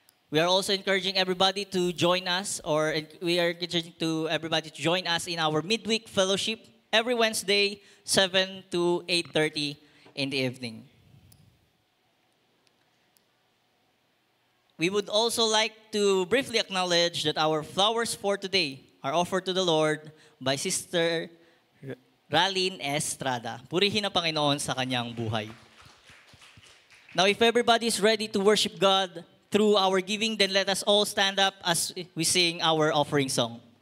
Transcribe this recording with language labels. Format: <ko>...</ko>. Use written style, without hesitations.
<en>We are also encouraging everybody to join us, or we are encouraging to everybody to join us in our midweek fellowship every Wednesday, 7 to 8:30 in the evening. We would also like to briefly acknowledge that our flowers for today are offered to the Lord by Sister Ralyn Estrada.</en> <tl>Purihin ang Panginoon sa kanyang buhay.</tl> <en>Now, if everybody is ready to worship God through our giving, then let us all stand up as we sing our offering song.</en>